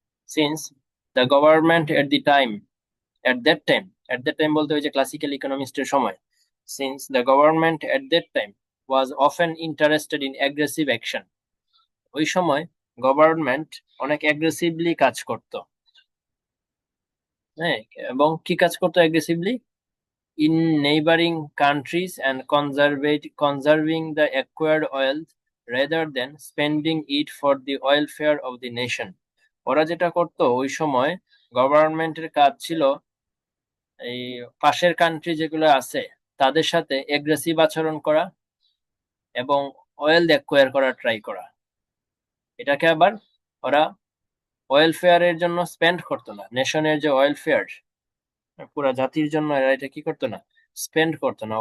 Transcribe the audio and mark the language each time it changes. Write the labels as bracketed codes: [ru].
[en] since the government at the time, at that time, at that time [bn] বলতে ওই যে classical ইকোনমিস্টের সময়, [en] Since the government at that time was often interested in aggressive action. [bn] ওই সময় government অনেক aggressively কাজ করত। হ্যাঁ, এবং কি কাজ করতো aggressively? [en] in neighboring countries and conserving the acquired oil rather than spending it for the welfare of the nation. [bn] ওরা যেটা করতো ওই সময়, গভর্নমেন্টের কাজ ছিল এই পাশের কান্ট্রি যেগুলো আছে তাদের সাথে এগ্রেসিভ আচরণ করা এবং অয়েল অ্যাকোয়ার করার ট্রাই করা। এটাকে আবার ওরা ওয়েলফেয়ারের জন্য স্পেন্ড করতো না, নেশনের যে ওয়েলফেয়ার, পুরা জাতির জন্য এরা এটা কি করতো না, স্পেন্ড করতো না।